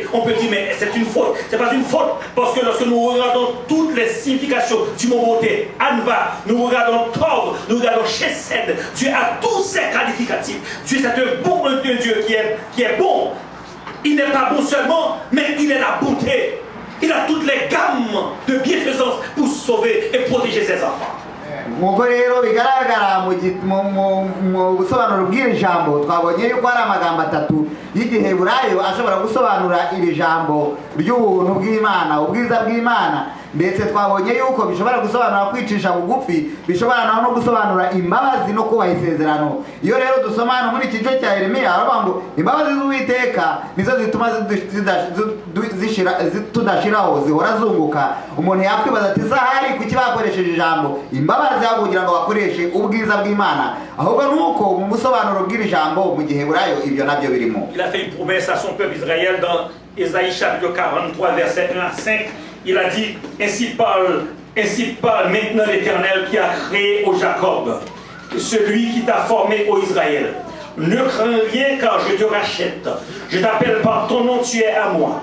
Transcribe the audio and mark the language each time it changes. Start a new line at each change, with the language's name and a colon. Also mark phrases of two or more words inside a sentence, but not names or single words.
French: On peut dire mais c'est une faute. C'est pas une faute parce que lorsque nous regardons toutes les significations du mot bonté, Anva, nous regardons Tov, nous regardons Chesed, Dieu a tous ces qualificatifs. Dieu c'est un bon Dieu qui est bon. Il n'est pas bon seulement, mais il est la bonté. Il a toutes les gammes de bienfaisance pour sauver et protéger ses enfants.
Kinyarwanda: Nk'uko rero bigaragara mu busobanuro bw'iri jambo twabonye yuko hari amagambo atatu y'igiheburayo ashobora gusobanura iri jambo ry'ubuntu bw'Imana ubwiza bw'Imana ndetse twabonye yuko bishobora gusobanura kwicisha bugufi bishobora no gusobanura imbabazi no kubaha isezerano. Iyo rero dusomana muri iki gice cya Yeremiya aravuga ngo imbabazi z'Uwiteka nizo zituma tudashiraho zihora zunguka. Umuntu yakwibaza ati sahari kuki bakoresheje ijambo imbabazi aho kugira ngo bakoreshe ubwiza bw'Imana ahubwo nuko mu busobanuro bw'iri jambo mu giheburayo ibyo nabyo birimo.
French: Il a fait une promesse à son peuple Israël dans Ésaïe chapitre 43 verset 1 à 5. Il a dit, ainsi parle maintenant l'Éternel qui a créé au Jacob, celui qui t'a formé au Israël. Ne crains rien car je te rachète. Je t'appelle par ton nom, tu es à moi.